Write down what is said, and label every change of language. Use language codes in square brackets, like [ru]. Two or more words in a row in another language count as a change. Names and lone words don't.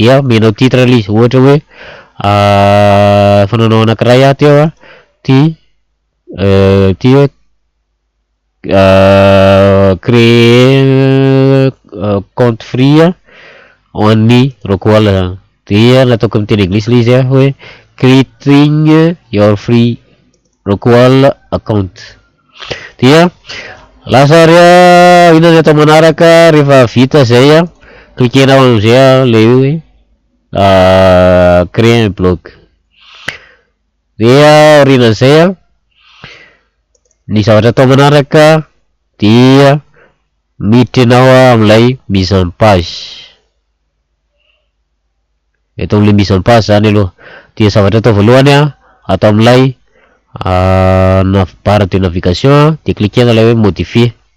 [mg] Dia menao titre ilay izy ohatra hoe fananao anankiray ato eo ty hoe [fr] créer compte [mg] free ho an'ny Rocoal dia nataoko amin'ny teny anglisy ilay izy hoe [en] creating your free Rocoal account. [mg] Dia lasa ino ny atao manaraka rehefa vita zay cliquenao amizay le hoe [fr] créer un blog. [mg] Dia aorianan'izay ny zavatra atao manaraka dia miditra ianao amin'ilay [fr] mise en page. [mg] Eto amin'ilay [fr] mise en page [mg] zany aloha dia zavatra atao voalohany atao amin'ilay [fr] barre de navigation [mg] de cliquena ilay hoe modifier.